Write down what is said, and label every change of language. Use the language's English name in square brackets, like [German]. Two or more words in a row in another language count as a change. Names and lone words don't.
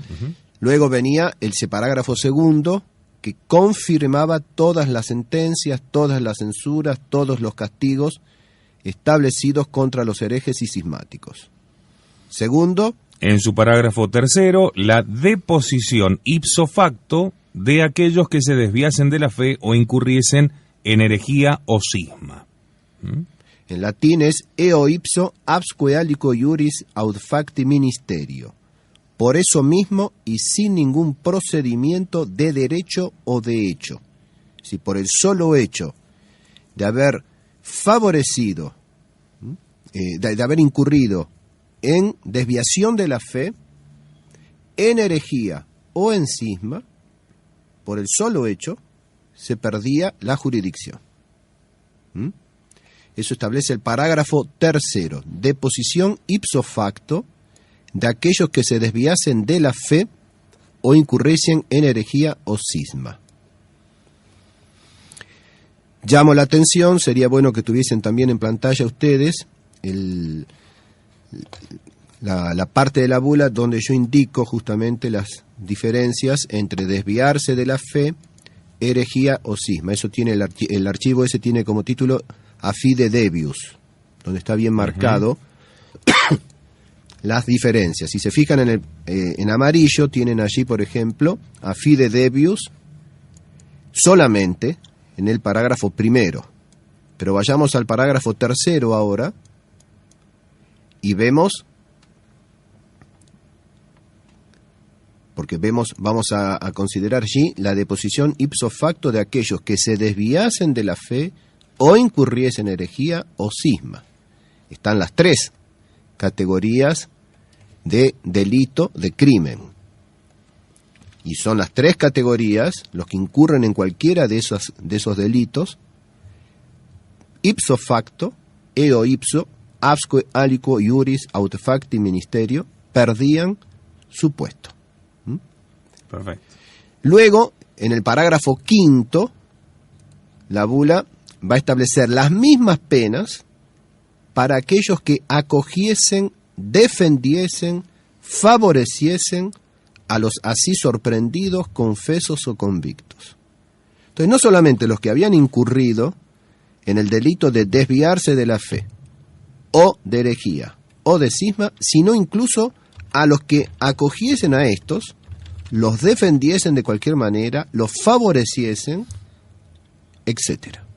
[Spanish] Luego venía el parágrafo segundo, que confirmaba todas las sentencias, todas las censuras, todos los castigos establecidos contra los herejes y cismáticos. Segundo, en su parágrafo tercero, la deposición [Latin] ipso facto [Spanish] de aquellos que se desviasen de la fe o incurriesen en herejía o cisma. En latín es [Latin] eo ipso absque alico iuris aut facti ministerio. [Spanish] Por eso mismo y sin ningún procedimiento de derecho o de hecho. Si por el solo hecho de haber favorecido, de haber incurrido en desviación de la fe, en herejía o en cisma, por el solo hecho, se perdía la jurisdicción. Eso establece el parágrafo tercero, deposición [Latin] ipso facto [Spanish] de aquellos que se desviasen de la fe o incurriesen en herejía o cisma. Llamo la atención, sería bueno que tuviesen también en pantalla ustedes la parte de la bula donde yo indico justamente las diferencias entre desviarse de la fe, herejía o cisma. Eso tiene el archivo ese tiene como título A Fide Debius, donde está bien marcado las diferencias. Si se fijan en amarillo, tienen allí, por ejemplo, [Latin] a fide debius [Spanish] solamente en el parágrafo primero. Pero vayamos al parágrafo tercero ahora y vemos, porque vamos a considerar allí la deposición [Latin] ipso facto [Spanish] de aquellos que se desviasen de la fe o incurriesen en herejía o cisma. Están las tres categorías de delito, de crimen. Y son las tres categorías, los que incurren en cualquiera de esos delitos: [Latin] ipso facto, eo ipso, absque aliquo iuris aut facti ministerio, [Spanish] perdían su puesto. Perfecto. Luego, en el parágrafo quinto, la bula va a establecer las mismas penas para aquellos que acogiesen, defendiesen, favoreciesen a los así sorprendidos, confesos o convictos. Entonces, no solamente los que habían incurrido en el delito de desviarse de la fe, o de herejía, o de cisma, sino incluso a los que acogiesen a estos, los defendiesen de cualquier manera, los favoreciesen, etc.